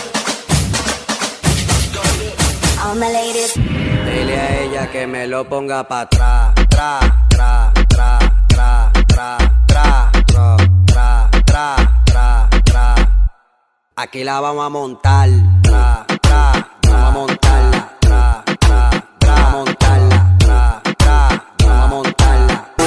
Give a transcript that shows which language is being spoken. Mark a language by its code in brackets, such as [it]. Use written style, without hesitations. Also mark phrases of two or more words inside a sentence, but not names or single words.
[en] All my ladies. [es] Dile a ella que me lo ponga pa' atrás. Tra, tra, tra, tra, tra, tra, tra, tra, tra, tra, tra. Aquí la vamos a montar. Tra, tra, vamos a montarla. Tra, tra, tra, vamos a montarla. Tra, tra, vamos a montarla.